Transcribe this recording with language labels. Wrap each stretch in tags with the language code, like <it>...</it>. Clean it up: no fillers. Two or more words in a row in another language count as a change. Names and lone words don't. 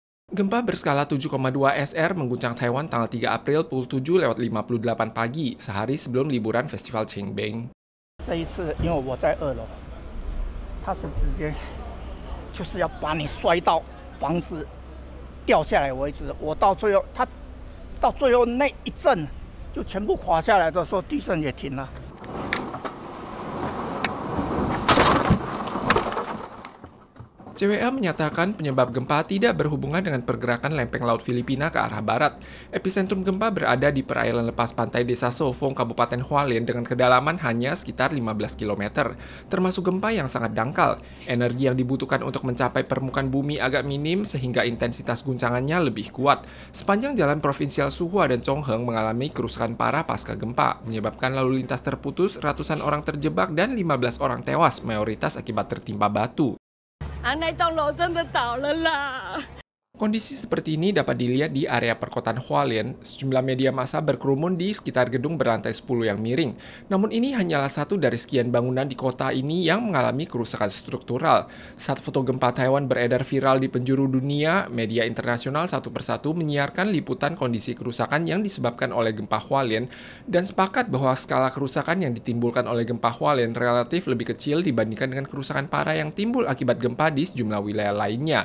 <id>Gempa berskala 7,2 SR mengguncang Taiwan tanggal 3 April pukul 7:58 pagi, sehari sebelum liburan Festival Qingming.</id> <zh>这一次，因为我在2楼，它是直接就是要把你摔到房子掉下来为止。我到最后，它到最后那一阵就全部垮下来的时候，地震也停了。</zh> <id>CWA menyatakan penyebab gempa tidak berhubungan dengan pergerakan lempeng laut Filipina ke arah barat. Epicentrum gempa berada di perairan lepas pantai desa Sofong, Kabupaten Hualien dengan kedalaman hanya sekitar 15 km, termasuk gempa yang sangat dangkal. Energi yang dibutuhkan untuk mencapai permukaan bumi agak minim sehingga intensitas guncangannya lebih kuat. Sepanjang jalan provinsial Suhua dan Chongheng mengalami kerusakan parah pasca gempa, menyebabkan lalu lintas terputus, ratusan orang terjebak, dan 15 orang tewas, mayoritas akibat tertimpa batu.</id> <zh>那栋楼真的倒了啦！</zh> <id>Kondisi seperti ini dapat dilihat di area perkotaan Hualien. Sejumlah media massa berkerumun di sekitar gedung berlantai 10 yang miring. Namun ini hanyalah satu dari sekian bangunan di kota ini yang mengalami kerusakan struktural. Saat foto gempa Taiwan beredar viral di penjuru dunia, media internasional satu persatu menyiarkan liputan kondisi kerusakan yang disebabkan oleh gempa Hualien dan sepakat bahwa skala kerusakan yang ditimbulkan oleh gempa Hualien relatif lebih kecil dibandingkan dengan kerusakan parah yang timbul akibat gempa di sejumlah wilayah lainnya.</id>